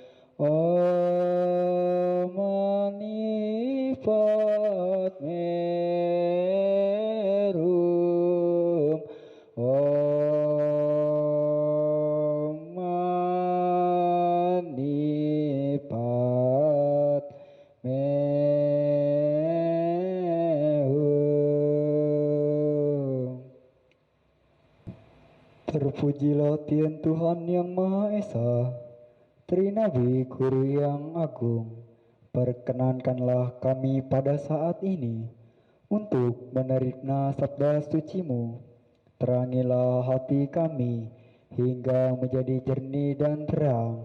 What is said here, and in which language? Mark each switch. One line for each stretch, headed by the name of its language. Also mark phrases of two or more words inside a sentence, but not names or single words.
Sanskrit: ओं मणि पद्मे हूं. ओं मणि पद्मे हूं.
Indonesian: Terpujilah Tuhan yang Maha Esa, Trinabi Guru yang Agung. Perkenankanlah kami pada saat ini untuk menerima sabda suci-Mu. Terangilah hati kami hingga menjadi jernih dan terang.